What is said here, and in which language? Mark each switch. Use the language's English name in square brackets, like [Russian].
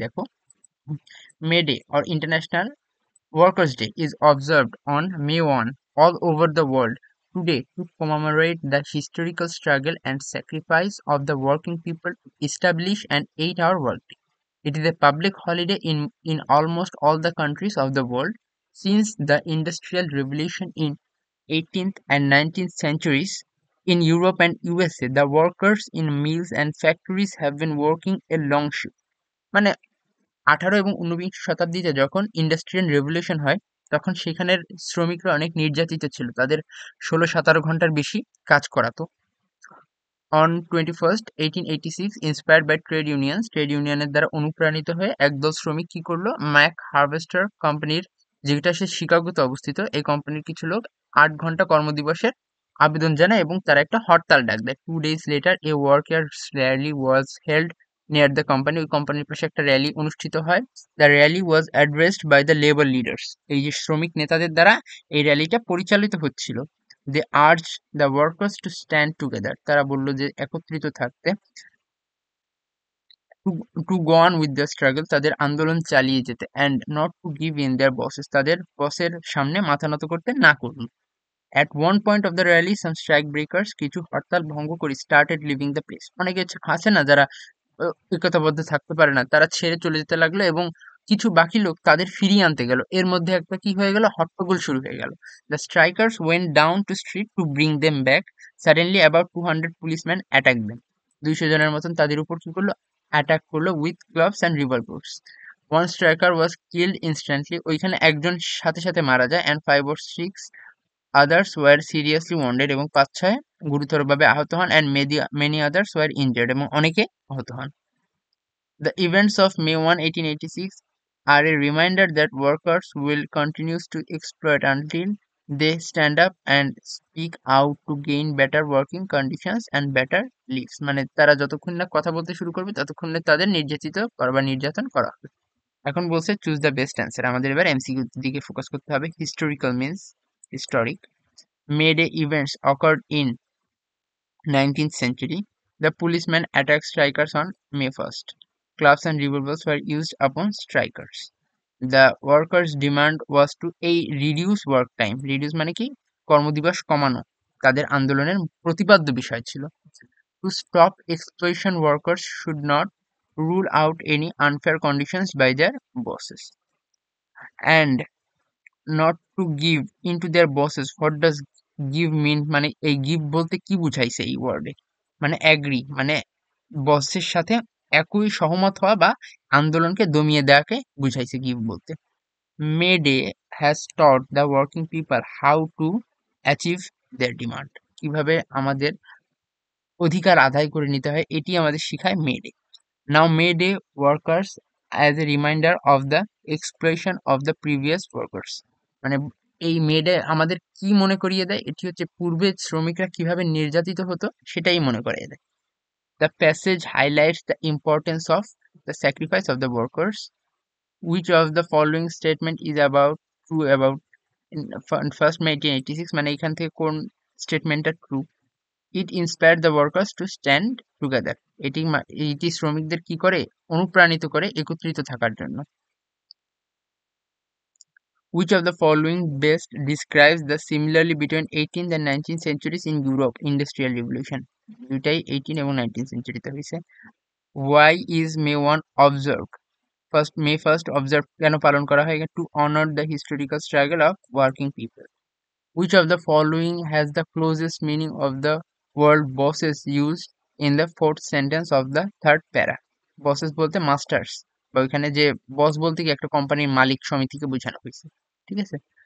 [English] দেখো, May Day or International Workers' Day is observed on May 1 all over the world today to commemorate the historical struggle and sacrifice of the working people to establish an 8-hour workday. It is a public holiday in almost all the countries of the world. Since the Industrial Revolution in 18th and 19th centuries, in Europe and USA, the workers in mills and factories have been working a long shift. [Bangla] মানে 18 এবং 19 শতাব্দীতে যখন industrial revolution হয়, তখন সেখানের শ্রমিকরা অনেক নির্যাতিত ছিল, তাদের 16-17 ঘন্টার বেশি কাজ করাতো। On 21st 1886, inspired by trade ইউনিয়নের দ্বারা অনুপ্রাণিত হয়ে একদল শ্রমিক কি করলো, ম্যাক হারভেস্টার কোম্পানির, যেটা সে শিকাগোতে অবস্থিত, এই কোম্পানির কিছু লোক 8 ঘন্টা কর্মদিবসের আবেদন জানায়, এবং তারা একটা হরতাল ডাক দেয়। [English] 2 days later a workers rally was held near the company, [Bangla] ওই কোম্পানির পাশে একটা র্যালি অনুষ্ঠিত হয়। [English] the rally was addressed by the labour leaders, [Bangla] এই যে শ্রমিক নেতাদের দ্বারা এই র্যালিটা পরিচালিত হচ্ছিল। [English] they urge the workers to stand together, [Bangla] তারা বলল যে একত্রিত থাকতে। [English] to go on with the struggle, [Bangla] তাদের আন্দোলন চালিয়ে যেতে। [English] and not to give in their bosses, [Bangla] তাদের বসের সামনে মাথা নত করতে না করুন। [English] at one point of the rally some strike breakers, [Bangla] কিছু হরতাল ভঙ্গ করে [English] started leaving the place, [Bangla] অনেকে আছে না যারা একতাবদ্ধ থাকতে পারে না, তারা ছেড়ে চলে যেতে লাগলো, এবং কিছু বাকি লোক তাদের ফিরিয়ে আনতে গেল। এর মধ্যে একটা কি হয়ে গেল, হট্টগোল শুরু হয়ে গেল। [English] The strikers went down to street to bring them back. Suddenly about 200 policeman attack them, [Bangla] 200 জনের মতন তাদের উপর কি করলো, [English] Attack করলো with gloves and revolvers. One striker was killed instantly, [Bangla] ওইখানে একজন সাথে সাথে মারা যায়। [English] and 5 or 6 others were seriously wounded, [Bangla] এবং 5-6 গুরুতরভাবে আহত হন। [English] and many others were injured, [Bangla] এবং অনেকে আহত হন। [English] The events of May 1, 1886 are a reminder that workers will continue to exploit until they stand up and speak out to gain better working conditions and better lives. [Bangla] মানে তারা যতক্ষণ না কথা বলতে শুরু করবে ততক্ষণ না তাদের নির্যাতিত করা বা নির্যাতন করা হবে। এখন বলছে [English] Choose the best answer. [Bangla] আমাদের এবার এমসিকিউ দিকে ফোকাস করতে হবে। [English] Historical means historic. May Day events occurred in 19th century. The policemen attacked strikers on May 1st. Clubs and revolvers were used upon strikers. The workers' demand was to reduce work time. [Bangla] Reduce মানে কি, কর্মদিবস কমানো তাদের আন্দোলনের প্রতিপাদ্য বিষয় ছিল। [English] To stop exploitation, workers should not rule out any unfair conditions by their bosses, and not to give in to their bosses. What does [Bangla] give মিন মানে এই গিভ বলতে কি বুঝাইছে এই ওয়ার্ডে, মানে অ্যাগ্রি মানে বসের সাথে একই সহমত হওয়া বা আন্দোলনকে দমিয়ে দেওয়াকে বুঝাইছে গিভ বলতে। [English] May Day has taught the working people how to achieve their demand, [Bangla] কিভাবে আমাদের অধিকার আদায় করে নিতে হয় এটি আমাদের শেখায় May Day. [English] now May Day workers as a reminder of the exploitation of the previous workers, [Bangla] মানে এই মে ডে আমাদের কি মনে করিয়ে দেয়, এটি হচ্ছে পূর্বে শ্রমিকরা কিভাবে নির্যাতিত হতো সেটাই মনে করিয়ে দেয়। [English] the passage highlights the importance of the sacrifice of the workers, which of the following statement is about true about first May 1886, [Bangla] মানে এখান থেকে কোন স্টেটমেন্টটা true. [English] it inspired the workers to stand together, [Bangla] এটি শ্রমিকদের কি করে, অনুপ্রাণিত করে একত্রিত থাকার জন্য। [English] Which of the following best describes the similarly between 18th and 19th centuries in Europe industrial revolution, [Bangla] দুটাই 18 এবং 19th সেঞ্চুরিতে হয়েছে। [English] Why is May 1 observed, May 1st observed [Bangla] কেন পালন করা হয়, [English] to honor the historical struggle of working people. Which of the following has the closest meaning of the word bosses used in the fourth sentence of the third para? [Bangla] Buses বলতে masters, বা ওইখানে যে বস বলতে কি একটা কোম্পানির মালিক সমিতিকে বোঝানো হয়েছে, ঠিক আছে।